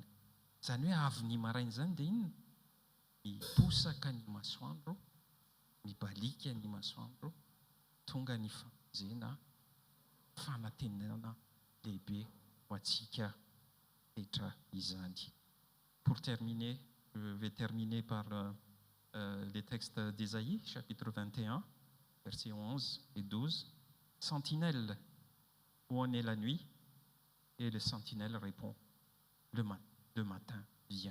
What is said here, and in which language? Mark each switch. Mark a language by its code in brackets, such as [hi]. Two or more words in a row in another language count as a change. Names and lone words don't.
[mg] Izany hoe avy ny maraina izany dia inona? Miposaka ny masoandro, mibalika ny masoandro, tonga ny famonjena, fanantenana lehibe ho antsika rehetra izany. [fr] Pour terminer, je vais terminer par les textes d'Ésaïe, chapitre 21, versets 11 et 12. Sentinelle, où en est la nuit? Et le sentinelle répond, le matin vient.